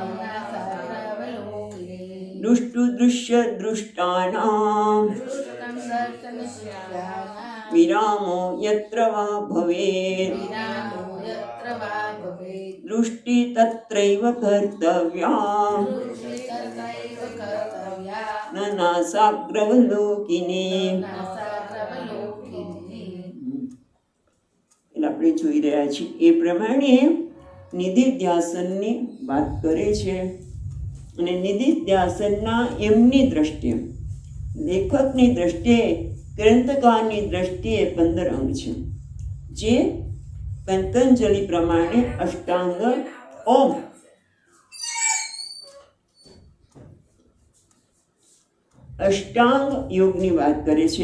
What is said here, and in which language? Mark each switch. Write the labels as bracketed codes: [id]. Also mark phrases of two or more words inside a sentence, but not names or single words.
[sa] दृष्टु दृश्य दृष्टानां विरामो यत्र वा भवेत् दृष्टि तत्रैव कर्तव्या न नासाग्रवलोकिनी. [gu] એટલે આપણે જોઈ રહ્યા છીએ એ પ્રમાણે નિધિધ્યાસનની વાત કરે છે. અને નિધિધ્યાસનના એમની દ્રષ્ટિએ, લેખકની દ્રષ્ટિએ, ગ્રંથકારની દ્રષ્ટિએ 15 અંગ છે, જે પતંજલિ પ્રમાણે અષ્ટાંગ ઓમ અષ્ટાંગ યોગની વાત કરે છે.